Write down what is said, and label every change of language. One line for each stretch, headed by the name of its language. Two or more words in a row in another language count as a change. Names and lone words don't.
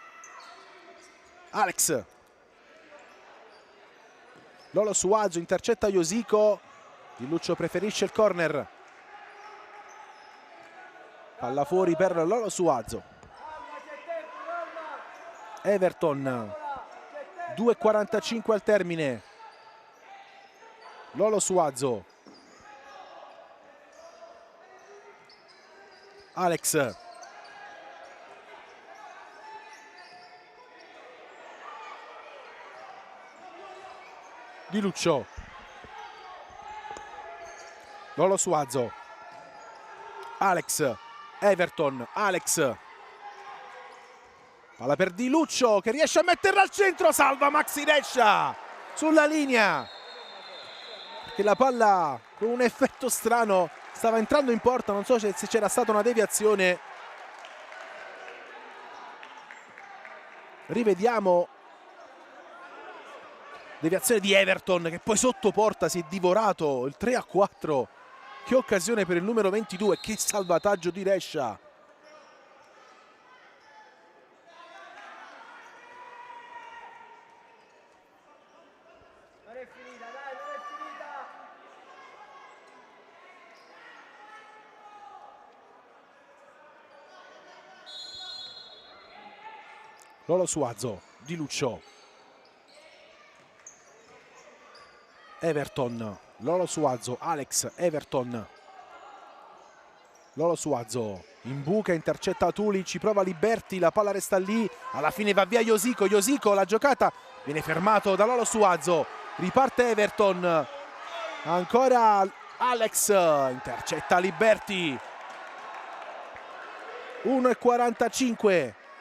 Italian: Alex, Lolo Suazo intercetta Josico, Di Luccio preferisce il corner, palla fuori per Lolo Suazo. Everton, 2:45 al termine. Lolo Suazo, Alex, Di Luccio, Lolo Suazo, Alex, Everton, Alex, palla per Di Luccio che riesce a metterla al centro, salva Maxi Rescia sulla linea, che la palla con un effetto strano stava entrando in porta, non so se c'era stata una deviazione. Rivediamo, deviazione di Everton che poi sotto porta si è divorato il 3-4. Che occasione per il numero 22, che salvataggio di Rescia. Non è finita, dai, non è finita! Lolo Suazo, Di Luccio, Everton, Lolo Suazo, Alex, Everton, Lolo Suazo in buca, intercetta Tuli, ci prova Liberti, la palla resta lì, alla fine va via Josico, Josico la giocata, viene fermato da Lolo Suazo, riparte Everton, ancora Alex, intercetta Liberti, 1:45.